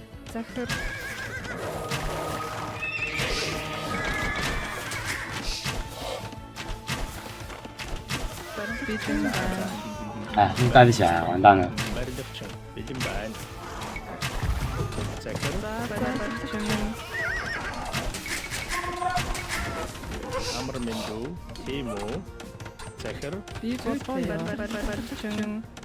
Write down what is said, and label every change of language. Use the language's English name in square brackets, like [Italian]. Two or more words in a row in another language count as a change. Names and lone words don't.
[Mongolian] захир бэлэн байна. [Chinese] 哎，又带不起来，完蛋了。 [Mongolian] барилгачин бэлэн байна. захир барилгачин амар мэндүү тийм үү захир бий болгоё. барилгачин